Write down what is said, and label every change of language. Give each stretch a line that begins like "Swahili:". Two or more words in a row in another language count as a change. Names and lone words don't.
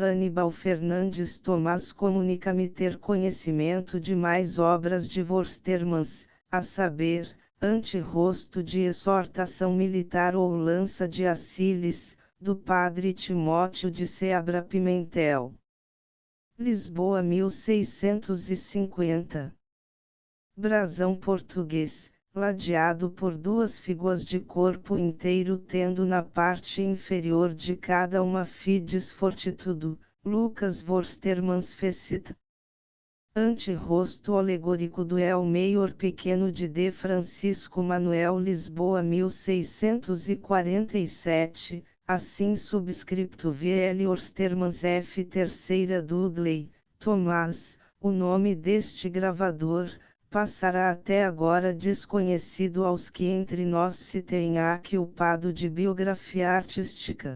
Portuguese: Aníbal Fernandes Tomás comunica-me ter conhecimento de mais obras de Worstermans, a saber, Anterosto de Exortação Militar ou Lança de Acilis, do Padre Timóteo de Seabra Pimentel. Lisboa 1650. Brasão português, ladeado por duas figuras de corpo inteiro tendo na parte inferior de cada uma
Latin: fides fortitudo,
Portuguese: Lucas Worstermans fecit. Anterosto alegórico do El Maior Pequeno de D. Francisco Manuel Lisboa 1647, assim subscripto VL Worstermans F. Terceira Dudley, Tomás, o nome deste gravador, passará até agora desconhecido aos que entre nós se tenha ocupado de biografia artística.